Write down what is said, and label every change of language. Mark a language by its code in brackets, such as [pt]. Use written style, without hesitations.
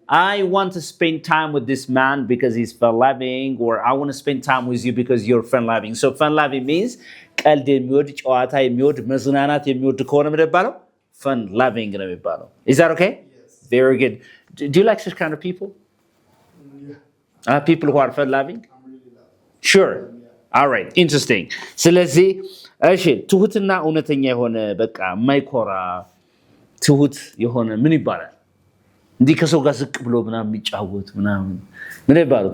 [en] I want to spend time with this man because he's fun loving, or I want to spend time with you because you're fun loving. So fun loving means [am] ቀልድ የሚወድ ጨዋታ የሚወድ መዝናናት የሚወድ ከሆነ ምን ይባላል? [en] fun loving [am] ነው የሚባለው። [en] Is that okay? Yes. Very good. Do you like such kind of people? Yeah. People who are fun loving? I'm really loving. Sure. Yeah. All right. Interesting. [am] ስለዚህ እሺ ትሁትና እውነተኛ የሆነ በቃ ማይኮራ ትሁት የሆነ ምን ይባላል? እንዲህ ከሰው ጋር ዝቅ ብሎ ምናምን የሚጫወት ምናምን ምን ይባላል?